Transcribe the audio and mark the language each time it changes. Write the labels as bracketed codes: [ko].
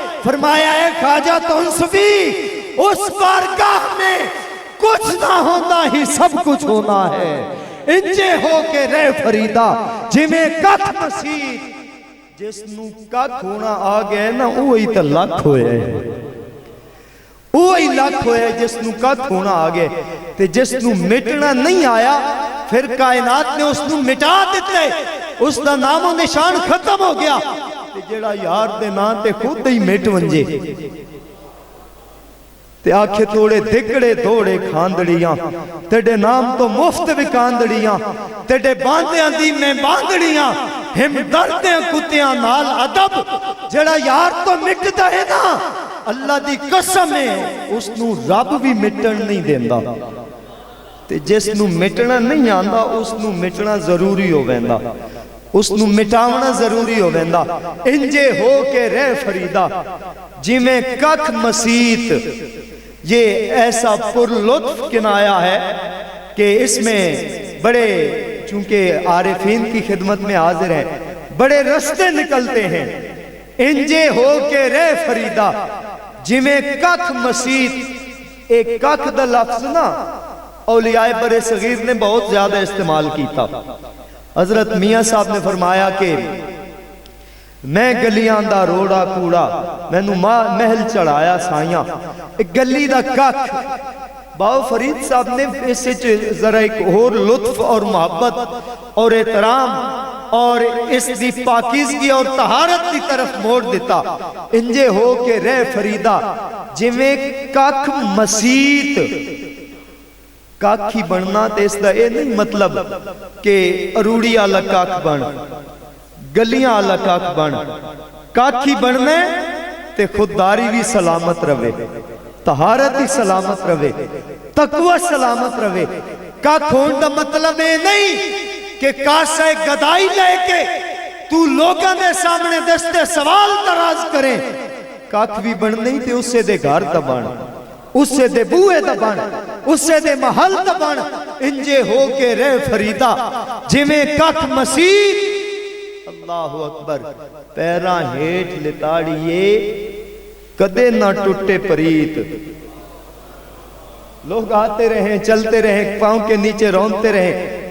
[ur] فرمایا اے خواجہ تونسوی اس بارگاہ میں کچھ نہ ہونا ہی سب کچھ ہونا ہے. [pa] انجے ہو کے رہ فریدہ جمیں ککھ مسیح، جس نو ککھ ہونا آ گئے نا وہی تا لکھ ہوئے، وہی لکھ ہوئے جس نو ککھ ہونا آ گئے. تے جس نو مٹنا نہیں آیا پھر کائنات نے اس نو مٹا دیتے، اس دا نام و نشان ختم ہو گیا. تے جڑا یار دے نام تے خود ہی مٹ ونجے تے آنکھیں توڑے دکڑے دوڑے کھاندڑیاں، تیڑے نام تو مفت وکاندڑیاں، تیڑے باندیاں دی میں باندڑیاں، ہم دردیں کتیاں نال عدب. جڑا یار تو مٹتا ہے نا اللہ دی قسم ہے اس نو رب بھی مٹن نہیں دیندہ. تے جس نو مٹنا نہیں آندہ اس نو مٹنا ضروری ہو ویندہ، اس نو مٹاونا ضروری ہو ویندہ. انجے ہو کے رہ فریدہ جمیں ککھ مسیت. [ur] یہ ایسا پر لطف کنایا ہے کہ اس میں بڑے چونکہ عارفین کی خدمت میں حاضر ہیں بڑے رستے نکلتے ہیں. [pa] انجے ہو کے رہ فریدہ جمیں ککھ مسیت. [ur] ایک ککھ دا لفظ نا اولیاء بر صغیر نے بہت زیادہ استعمال کی تھا. حضرت میاں صاحب نے فرمایا کہ [pa] میں گلیاں دا روڑا کوڑا مینوں محل چڑھایا سائیاں. ایک گلی دا ککھ. [ur] باو فرید صاحب نے اس ذرا ایک اور لطف اور محبت اور احترام اور اس دی پاکیزگی اور طہارت کی طرف موڑ دیتا. [pa] انجے ہو کے رہ فریدہ جویں ککھ مسیت. ککھ ہی بننا تے اس دا اے نہیں مطلب کہ اروڑی آلا ککھ بن، گلیاں آلا ککھ بن. ککھ ہی بننے تے خودداری بھی سلامت روے، طہارت ہی سلامت روے، تقوی سلامت روے. ککھ ہون دا مطلب اے نہیں کہ کاسے گدائی لے کے تو لوگاں دے سامنے دستے سوال تراز کریں. ککھ بھی بن نہیں تے اس سے دے گھر دا بن، اس سے دے بوئے دا بن، اس سے دے محل دا بن. انجے ہو کے رہ فریدہ جمیں ککھ مسیح. اللہ اکبر. پیراں ہیٹ لتاڑیے کدے نہ ٹوٹے پریت. [ur] لوگ آتے رہیں چلتے رہیں پاؤں کے نیچے رونتے رہیں.